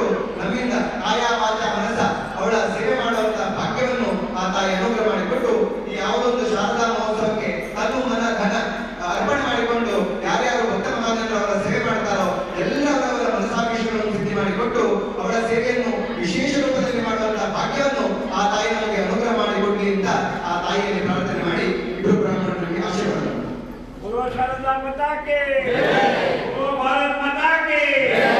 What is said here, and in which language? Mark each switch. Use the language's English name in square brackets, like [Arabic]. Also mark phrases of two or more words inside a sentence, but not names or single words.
[Kannada] ನಮ್ಮಿಂದ ಕಾಯ ವಾಚ ಮನಸ ಅವಳ ಸೇವೆ ಮಾಡುವಂತಹ ಭಾಗ್ಯವನ್ನು ಆ ತಾಯಿ ಅನುಗ್ರಹ ಮಾಡಿಕೊಟ್ಟು ಈ ಯಾವುದೊಂದು ಶಾರದಾ ಮಹೋತ್ಸವಕ್ಕೆ ತನು ಮನ ಧನ ಅರ್ಪಣೆ ಮಾಡಿಕೊಂಡು ಯಾರ್ಯಾರು ಭಕ್ತ ಮಹಾಜನರು ಅವರ ಸೇವೆ ಮಾಡ್ತಾರೋ ಎಲ್ಲರವರ ಮನಸಾಭಿಷ್ಟಗಳನ್ನು ಸಿದ್ಧಿ ಮಾಡಿಕೊಟ್ಟು ಅವಳ ಸೇವೆಯನ್ನು ವಿಶೇಷ ರೂಪದಲ್ಲಿ ಮಾಡುವಂತಹ ಭಾಗ್ಯವನ್ನು ಆ ತಾಯಿ ನಮಗೆ ಅನುಗ್ರಹ ಮಾಡಿಕೊಡ್ಲಿ ಅಂತ ಆ ತಾಯಿಯಲ್ಲಿ ಪ್ರಾರ್ಥನೆ ಮಾಡಿ ಇಬ್ಬರು ಬ್ರಾಹ್ಮಣರಿಗೆ ಆಶೀರ್ವಾದ. [Hindi] बोलो शारदा माता के, बोलो भारत माता के।